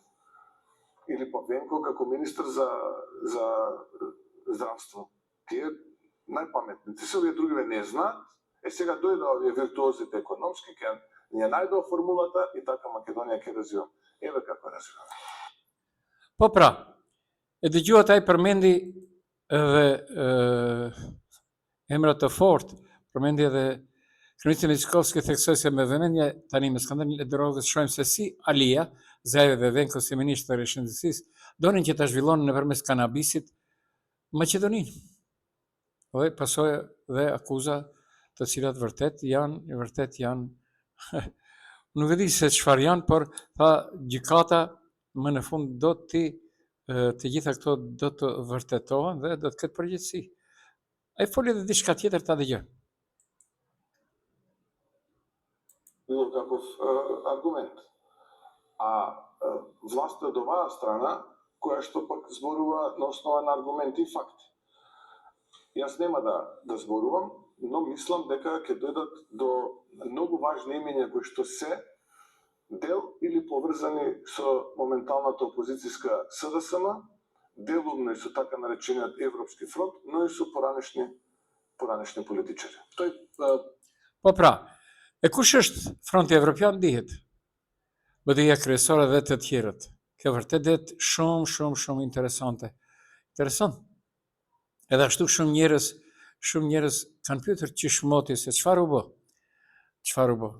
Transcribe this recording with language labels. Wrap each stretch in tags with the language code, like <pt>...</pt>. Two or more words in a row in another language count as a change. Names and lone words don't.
<mk>Или Павленко како министр за здравство. Тие најпаметните се, овие другиве не знаат, сега дојда овие виртуозите економски, ние најдоа формулата и така Македонија ќе развива. Еве како развива.</mk> <sq>Po pra, e dëgjuat ai përmendi edhe emra të fortë, përmendi edhe kryeministri Mickovski theksoi se me vëmendje tani me skandalin e drogës shohim se si Alia, Zaev dhe Venko si ministër e shëndetësisë donin që ta zhvillonin nëpërmes kanabisit Maqedoninë. Dhe pasojë dhe akuza të cilat vërtet janë nuk e di se çfarë janë, por tha gjykata më në fund do të gjitha këto do të vërtetohen dhe do të ketë përgjegjësi. Ai foli edhe diçka tjetër, ta dëgjoj.</sq> <mk>Било каков аргумент. А власта од оваа страна, која што пак зборува на основа на аргументи и факти. Јас нема да зборувам, но мислам дека ќе дојдат до многу важни имиња кои што се дел или поврзани со моменталната опозицијска СДСМ, делумно и со така наречениот Европски фронт, но и со поранешни политичари.</mk> <sq>Po pra, e kush është Fronti Evropian dihet? BDI-ja kryesore dhe të tjerët. Kjo vërtet det shumë interesante. Interesant. Edhe ashtu shumë njerëz kanë pyetur çish moti se çfarë u bë.</sq>